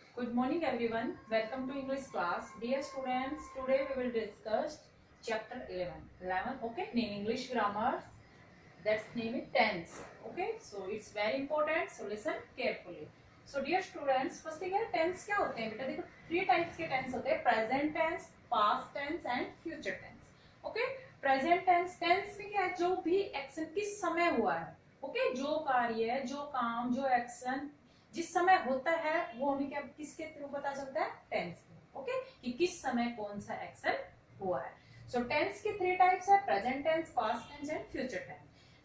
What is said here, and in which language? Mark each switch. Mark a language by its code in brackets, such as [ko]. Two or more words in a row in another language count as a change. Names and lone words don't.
[en] Good morning everyone. Welcome to English class. Dear students, today we will discuss chapter 11. 11, okay? Name English grammar. That's name it tense. Okay? So it's very important. So listen carefully. So dear students, first thing है tense [hi] क्या होते हैं बेटा? देखो [en] three types [hi] के tense होते हैं: [en] present tense, past tense and future tense. Okay? Present tense [hi] में क्या है? जो भी action किस समय हुआ है, okay? जो कार्य, जो काम, जो action जिस समय होता है वो हमें क्या किसके थ्रू पता चलता है? टेंस के। ओके, कि किस समय कौन सा एक्शन हुआ है। [en] so tense [hi] के [en] three types [hi] है: [en] present tense, past tense and future tense.